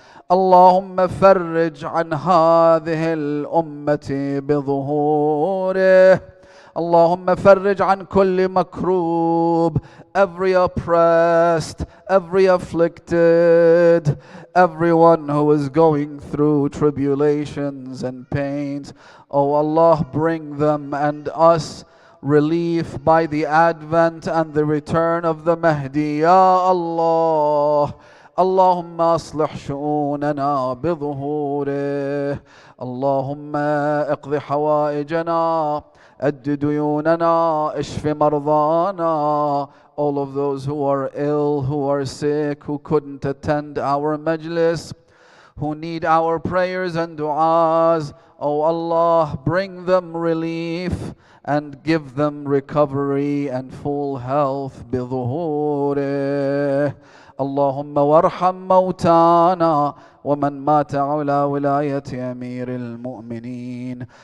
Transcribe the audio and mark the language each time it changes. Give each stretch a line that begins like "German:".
Arabic: اللهم فرج عن هذه الأمة بظهوره. اللهم فرج عن كل مكروب,
English: every oppressed, every afflicted, everyone who is going through tribulations and pains. Oh Allah, bring them and us relief by the advent and the return of the Mahdi. Ya Allah,
Arabic: اللهم اصلح شؤوننا بظهوره. اللهم اقض حوائجنا, أد ديوننا, اشف مرضانا.
English: All of those who are ill, who are sick, who couldn't attend our Majlis, who need our prayers and du'as, oh Allah, bring them relief and give them recovery and full health بظهوره.
Arabic: اللهم وارحم موتانا ومن مات على ولاية أمير المؤمنين.